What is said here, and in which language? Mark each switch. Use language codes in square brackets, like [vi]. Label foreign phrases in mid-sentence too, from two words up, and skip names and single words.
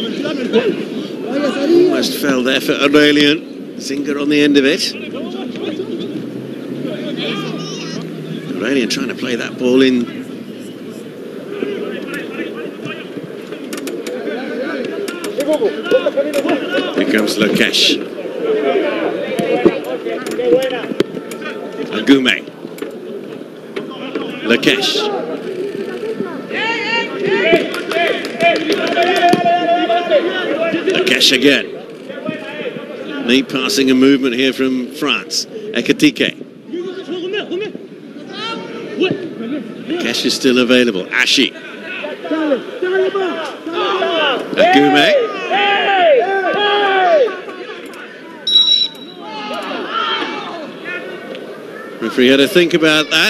[en] Almost fell there for Aurelian. Zinger on the end of it. Aurelian trying to play that ball in. Here comes Lakash. Agume. Lakash. Lakash again. Neat passing and movement here from France. Ekatike. Lakash is still available. Ashi. Agume. Referee had to think about that.